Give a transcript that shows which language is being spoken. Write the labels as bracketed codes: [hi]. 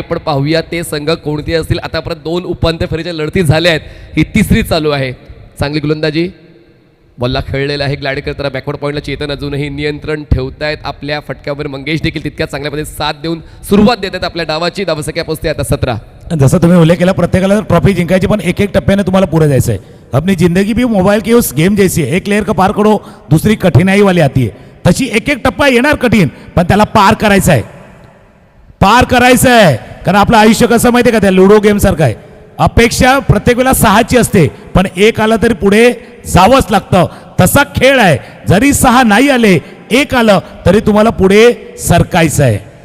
[mr] पण पाहूया ते संघ कोणते असतील. आतापर्यंत 2 उपांत्य फेरीच्या लढती झाल्या आहेत. ही तिसरी चालू आहे. चांगली गोलंदाजी बॉलला खेळलेला आहे. ग्लायडेकर तर बॅकवर्ड पॉईंटला चेतन अजूनही नियंत्रण ठेवतायत आपल्या फटक्यावर. मंगेश देखील तितक्या चांगल्या पद्धतीने साथ देऊन सुरुवात देत आहेत आपल्या डावाची. धावसंख्या पोहोचते आता 17. जसं तुम्ही उल्लेख केला प्रत्येकाला ट्रॉफी जिंकायची पण एक टप्प्याने तुम्हाला पुढे जायचं आहे. [hi] अपनी जिंदगी भी मोबाईल की उस गेम जैसी है. एक लेयर का पार करो दुसरी कठिनाई वाली आती है. [mr] तशी एक टप्पा येणार कठीण पण त्याला पार करायचं आहे. कारण आपलं आयुष्य कसं माहिती आहे का त्या लुडो गेम सारखं आहे. अपेक्षा प्रत्येक वेळेला 6ची असते पण 1 आलं तरी पुढे जावंच लागतं. तसा खेळ आहे. जरी 6 नाही आले 1 आलं तरी तुम्हाला पुढे सरकायचं आहे.